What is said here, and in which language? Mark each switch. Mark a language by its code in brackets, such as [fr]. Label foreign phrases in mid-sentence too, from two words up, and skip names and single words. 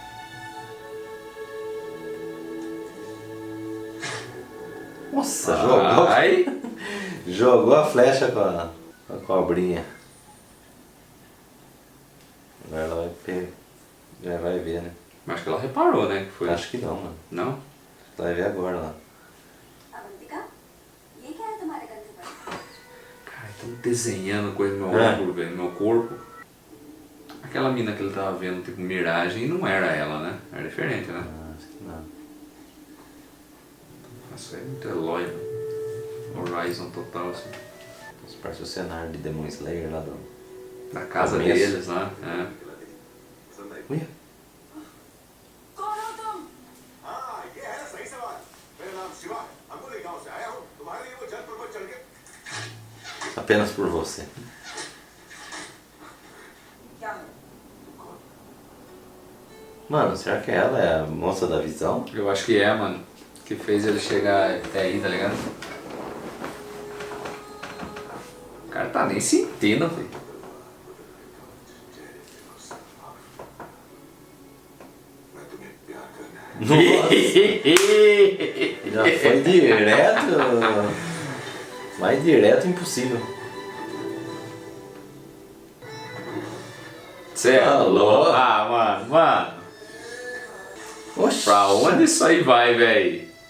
[pt] Nossa, Ai. jogou a flecha com a cobrinha. Agora ela vai já vai ver, né? Mas acho que ela reparou, né? Que foi. Acho que não, mano. Não? Ela vai ver agora lá. [hi] अवंतिका ये क्या है तुम्हारे कंधे पर [pt] Cara, estão desenhando coisa no meu É. ombro, velho, no meu corpo. Aquela mina que ele tava vendo, tipo, miragem, não era ela, né? Era diferente, né? Ah, acho que não. Nossa, é muito Eloy, mano. Horizon total, assim. Isso parece o cenário de Demon Slayer lá do... Da casa Começo. deles, né? É. Uia. [hi] कौन हो तुम हाँ ये है सही सवाल मेरा नाम शिवा है अंगुली गांव से आया हूँ तुम्हारे लिए वो जल पर्वत चढ़ के [pt] Apenas por você. [hi] क्या हो [pt] Mano, será que ela é a moça da visão? Eu acho que é, mano. Que fez ele chegar até aí, tá ligado? O cara tá nem sentindo, filho. [hi] मैं तुम्हें प्यार करना है [pt] Já foi direto. Mais direto impossível. Cê é Alô? louco? Ah, mano. Oxi. Pra onde isso aí vai, velho?